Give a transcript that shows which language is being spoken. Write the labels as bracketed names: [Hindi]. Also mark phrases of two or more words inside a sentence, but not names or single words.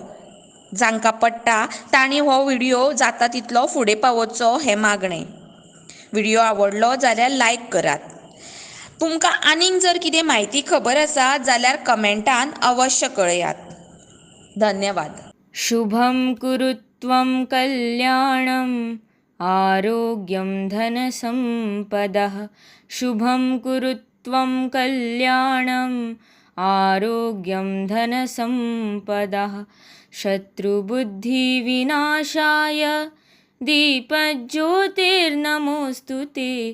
[Konkani] जांकां पडटा तांणी हो व्हिडियो जाता तितलो फुडें पावोवचो हें मागणें. व्हिडियो आवडलो जाल्यार लायक करात. तुमकां आनीक जर कितें म्हायती खबर आसा जाल्यार कमेंटान अवश्य कळयात. धन्यवाद. [Sanskrit] शुभं कुरुत्वं कल्याणं आरोग्यं धनसम्पदः. शुभं कुरुत्वं कल्याणं आरोग्यं धनसम्पदः. शत्रुबुद्धिविनाशाय दीपज्योतिर्नमोऽस्तु ते.